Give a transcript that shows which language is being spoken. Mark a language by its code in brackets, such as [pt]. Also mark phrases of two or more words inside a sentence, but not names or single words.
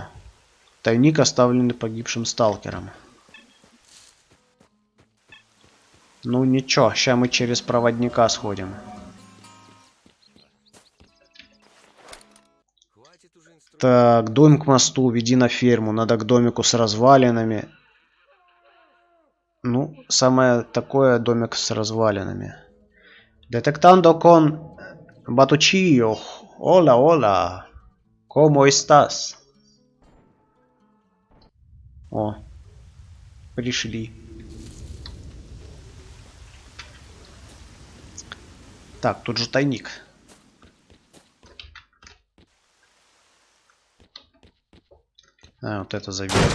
[ru] Тайник, оставленный погибшим сталкером. Ну ничего, сейчас мы через проводника сходим. Так, дом к мосту, веди на ферму. Надо к домику с развалинами. Ну, самое такое домик с развалинами. [es] Detectando con Batuchillo. Hola, hola. ¿Cómo estás? [ru] О, пришли. Так, тут же тайник. Вот это заберем.